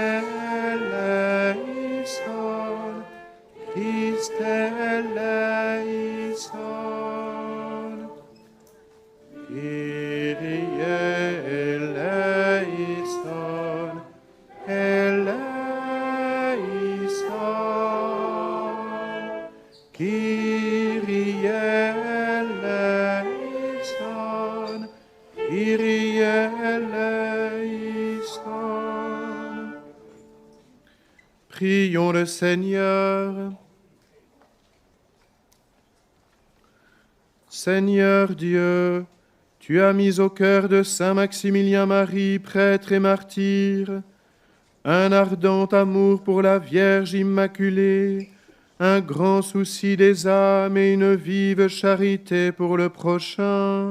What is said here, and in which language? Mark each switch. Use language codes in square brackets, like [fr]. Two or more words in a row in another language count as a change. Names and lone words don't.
[la] eleison, Christe eleison, Kyrie eleison, eleison, Kyrie eleison, Kyrie eleison. [fr] Prions le Seigneur. Seigneur Dieu, tu as mis au cœur de Saint Maximilien Marie, prêtre et martyr, un ardent amour pour la Vierge Immaculée, un grand souci des âmes et une vive charité pour le prochain.